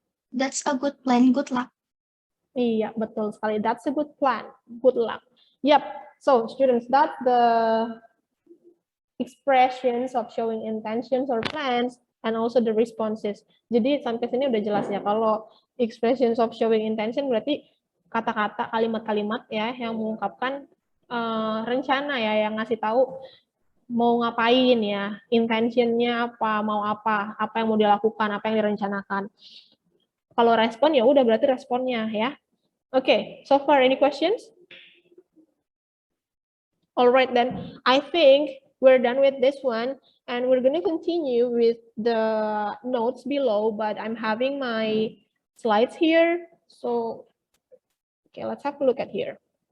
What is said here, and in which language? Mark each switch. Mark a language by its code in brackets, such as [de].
[en] That's a good plan. Good luck. [id] Iya, betul sekali. [en] That's a good plan. Good luck. Yep. So, students, that's the expressions of showing intentions or plans and also the responses. [id] Jadi, sampai sini udah jelas ya. Kalau expressions of showing intention berarti kata-kata, kalimat-kalimat ya yang mengungkapkan rencana ya, yang ngasih tahu mau ngapain ya, intentionnya apa, mau apa yang mau dilakukan, apa yang direncanakan. Kalau respon ya udah berarti responnya ya. [en] Okay, so far any questions? All right then, I think we're done with this one and we're going to continue with the notes below, but I'm having my slides here. So, okay, let's have a look at here.